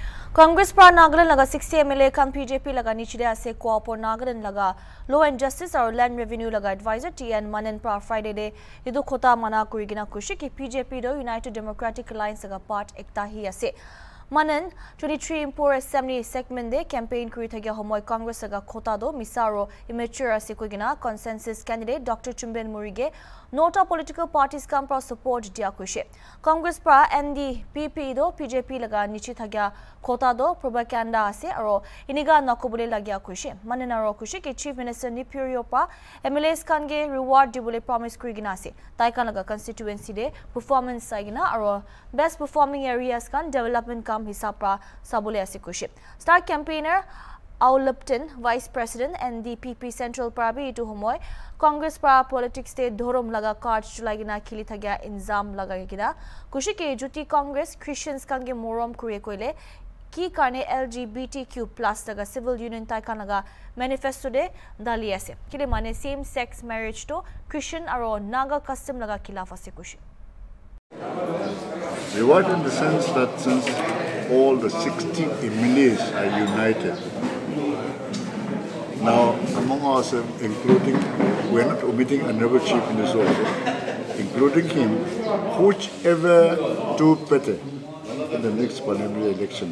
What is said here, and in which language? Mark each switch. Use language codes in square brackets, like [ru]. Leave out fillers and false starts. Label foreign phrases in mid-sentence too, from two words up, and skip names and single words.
[nag] Congress pra Nagaland laga 60 MLA kan BJP laga nichide ase coopor Nagaland laga Law and Justice or Land Revenue laga advisor TN Mannen pra Friday de idu khota mana kurigina kushi ki BJP do United Democratic Alliance laga part ekta hi ase. Mannen 23 Impor [en] Assembly segment [nag] de campaign kuri thagya homoy Congress laga khota do misaro immature ase kuigina [en] consensus candidate [nag] Dr. Chumben Murige nota [en] political parties [nag] kam pra support dia kushi. Congress pra NDPP do BJP laga nichi thagya khota do propaganda ase aro iniga nakobule lagya kushi. Mannen aro kushi ki [en] Chief Minister [nag] Nipurio pra MLAs kan ge reward dibule promise kurigina ase. Taikan laga constituency de performance saigina aro [en] best performing areas [nag] kan development kam hisab pra sabule ase kushi. [en] Star campaigner [nag] Au Lipton, [en] Vice President [nag] NDPP Central Prabi to Homoy, Congress pra politics te Dhorom laga card chulagina khili thagya inzam lagagina. Kushike Juti Congress Christians kange morom kure koile ki karne [en] LGBTQ plus [nag] laga [en] civil union [nag] taikan laga manifesto de dali ase. Kile mane [en] same sex marriage [nag] to Christian aro Naga custom laga khilaf ase kushi. [en] Reward in the sense that since all the 60 MLAs are united, now among us, including, we are not omitting another chief minister also, including him, whichever do better in the next parliamentary election.